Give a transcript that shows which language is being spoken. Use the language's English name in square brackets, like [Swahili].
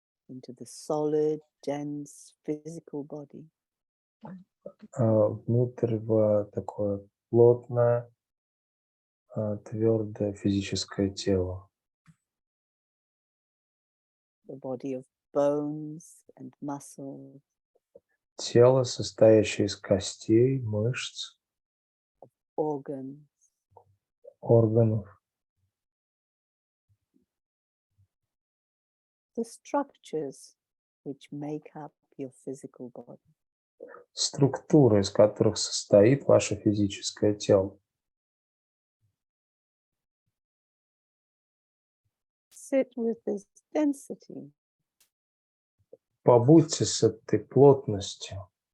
[English] Into the solid, dense physical body. [Russian] внутрь в такое плотное, твердое физическое тело. [English] The body of bones and muscles, [Russian] Тело, состоящее из костей, мышц, [English] organs, [Russian] органов, [English] the structures which make up your physical body. [Russian] структуры, из которых состоит ваше физическое тело. [English] Sit with this density. [Russian] Побудьте с этой плотностью.